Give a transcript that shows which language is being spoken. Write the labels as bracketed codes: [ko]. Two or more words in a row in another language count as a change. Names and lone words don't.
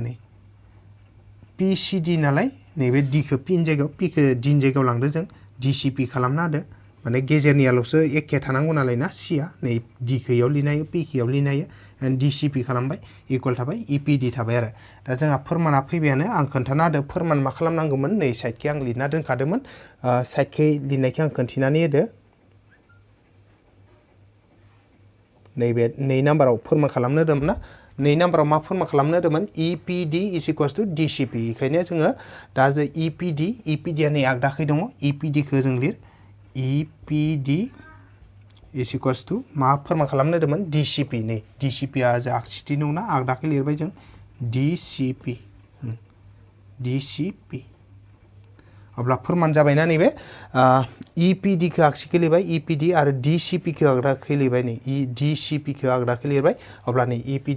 [brx] नै PCD नालाय नैबे D खौ P नि जायगायाव P खौ D नि जायगायाव लांदो जों DCP खालामना होदो माने गेजेरनियाल'सो एखे थानांगौ नालाय ना C आ नै D खौ इयाव लिरनो हायो P खौ इयाव लिरनो हायो DCP खालामबाय इकुवेल थाबाय EPD थाबाय आरो दा जोंहा फोरमाना फैबायानो आं खोन्थाना होदो फोरमान मा खालामनांगौमोन नै साइडखै आं लिरना दोनखादोंमोन साइडखै लिरनायखौ आं खोन्थिनानै होदो नैबे 2 नाम्बाराव फोरमान खालामनो होदोंमोन ना 2 नाम्बाराव मा फोरमान खालामनो होदोंमोन EPD [en] is equals to [brx] DCP बेखायनो जोङो दा जे EPD आ नै आगदाखै दङ EPD खौ जों लिर EPD [en] is equals to [brx] मा फोरमान खालामनो होदोंमोन DCP नै DCP आ जा आगसिथि दंना आगदाखै लिरबाय जों DCP अब्ला फोरमान जाबायना नैबे EPD खौ आगसिखै लिरबाय EPD आरो DCP खौ आगदाखै लिरबाय नै DCP खौ आगदाखै लिरबाय अब्ला नै EPD